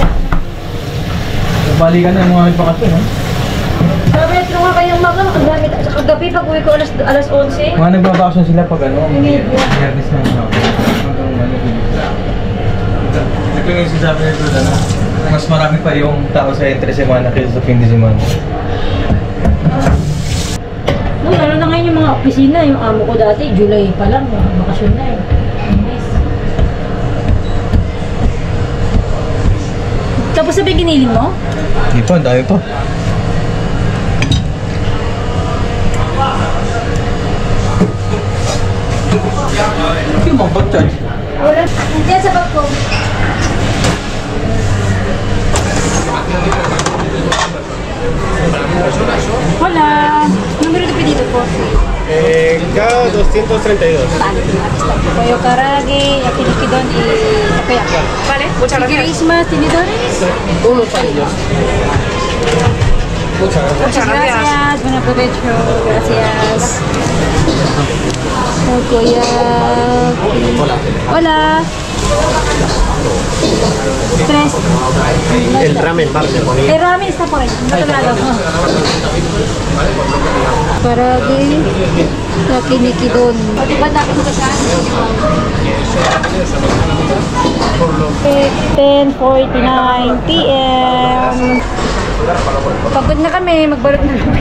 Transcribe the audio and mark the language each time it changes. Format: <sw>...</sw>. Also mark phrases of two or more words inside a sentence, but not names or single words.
<tl>Nagbalikan na yung mga bakasyon, ha? Sabi, ito nga kayong maga, makagamit. Sa kagabi, pag uwi ko alas 11. Mga nagbabakasyon sila pag ano, Hindi. Biyernes na ano. Ito yung sinasabi nito, ano? Mas marami pa yung tao sa</tl> <es>entre semana</es> <tl>kaysa sa</tl> <es>fin de semana.</es> <tl>No, lalo na ngayon yung mga opisina, yung amo ko dati, July pa lang, bakasyon na eh. Yes. Tapos sabi giniling mo? Hindi pa, ang dami pa. Yung mga pag-charge. Wala. Diyan sa bag ko.</tl> <es>Hola. Número de pedido po. K232. Pollo karage, yakinikidon y takoyaki. Vale, muchas gracias. Christmas, tinidores. Unos parillos. Muchas gracias. Muchas gracias. Gracias. Buen provecho. Gracias. Takoyaki. Hola. Tres. El ramen parte por ahí. El ramen está por ahí, en otro lado. Karage, yakinikidon.</es> <tl>Ba't natin ito siya? 10:49 p.m. Pagod na kami, magbalot na kami.</tl>